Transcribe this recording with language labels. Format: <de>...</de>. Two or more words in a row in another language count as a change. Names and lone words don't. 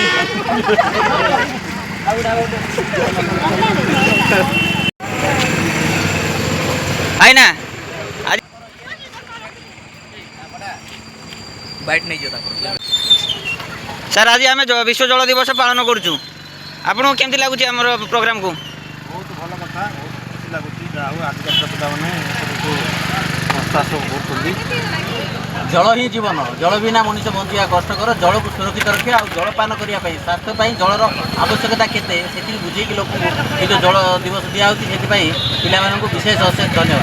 <hi>है ना बैठ नहीं जाता</hi> <or>ସର ଆଜି ଆମେ ବିଶ୍ୱ ଜଳ ଦିବସ ପାଳନ କରୁଛୁ ଆପଣଙ୍କୁ କେମିତି ଲାଗୁଛି ଆମର ପ୍ରୋଗ୍ରାମକୁ? ବହୁତ ଭଲ କଥା, ବହୁତ ଖୁସି ଲାଗୁଛି। ଯାହା ହଉ ଆଜିକାଲିର ପିଲାମାନେ ଏସବୁକୁ ଚାଷ କରୁଛନ୍ତି। ଜଳ ହିଁ ଜୀବନ, ଜଳ ବିନା ମଣିଷ ବଞ୍ଚିବା କଷ୍ଟକର। ଜଳକୁ ସୁରକ୍ଷିତ ରଖିବା ଆଉ ଜଳପାନ କରିବା ପାଇଁ ସ୍ୱାସ୍ଥ୍ୟ ପାଇଁ ଜଳର ଆବଶ୍ୟକତା କେତେ ସେତିକି ବୁଝେଇକି ଲୋକଙ୍କୁ ଏ ଯେଉଁ ଜଳ ଦିବସ ଦିଆହେଉଛି, ସେଥିପାଇଁ ପିଲାମାନଙ୍କୁ ବିଶେଷ ଅଶେଷ ଧନ୍ୟବାଦ।</or>